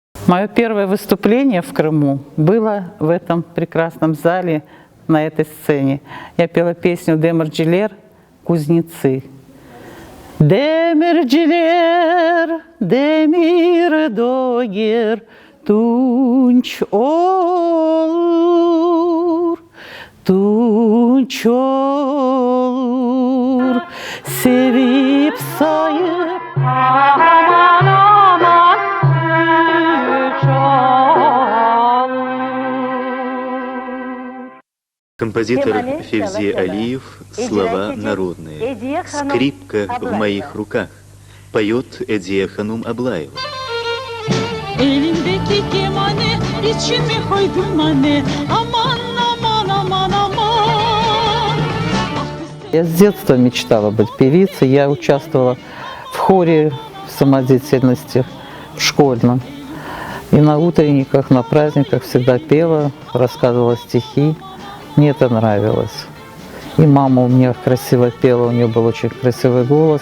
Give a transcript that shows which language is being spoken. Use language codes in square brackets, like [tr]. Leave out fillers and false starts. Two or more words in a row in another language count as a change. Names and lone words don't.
[ru] Мое первое выступление в Крыму было в этом прекрасном зале, на этой сцене. Я пела песню «Демирджилер» «Кузнецы». [crh] Демирджилер, демир догер, тунч olur, tunç olur, sevip sayıp aman aman üç olur. [ru] Композитор Февзи Алиев, слова народные. «Скрипка в моих руках» поет Эдия Ханум Аблаева. [crh] Elindeki kemane içime koydum anne aman aman aman aman. [ru] Я с детства мечтала быть певицей. Я участвовала в хоре, в самодеятельности, в школьном. И на утренниках, на праздниках всегда пела, рассказывала стихи. Мне это нравилось. И мама у меня красиво пела, у нее был очень красивый голос.